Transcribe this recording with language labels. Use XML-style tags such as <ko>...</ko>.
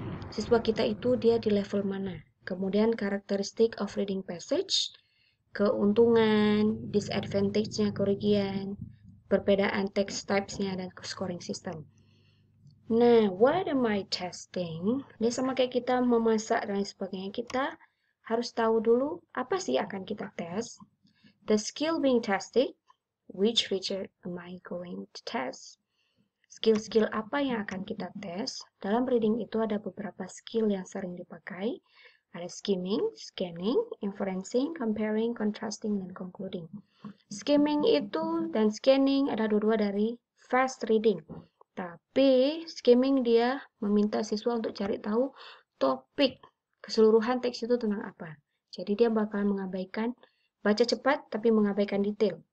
<id>Siswa kita itu dia di level mana? Kemudian karakteristik of reading passage, keuntungan, disadvantage-nya kerugian, perbedaan text types-nya, dan scoring system.</id> <en>Nah, what am I testing?</en> <id>Dia sama kayak kita memasak dan sebagainya. Kita harus tahu dulu apa sih akan kita tes.</id> <en>The skill being tested, which feature am I going to test?</en> <id>Skill-skill apa yang akan kita tes? Dalam reading itu ada beberapa skill yang sering dipakai. Ada skimming, scanning, inferencing, comparing, contrasting, dan concluding. Skimming itu dan scanning ada dua-dua dari fast reading. Tapi skimming dia meminta siswa untuk cari tahu topik keseluruhan teks itu tentang apa. Jadi dia bakal mengabaikan baca cepat tapi mengabaikan detail.</id>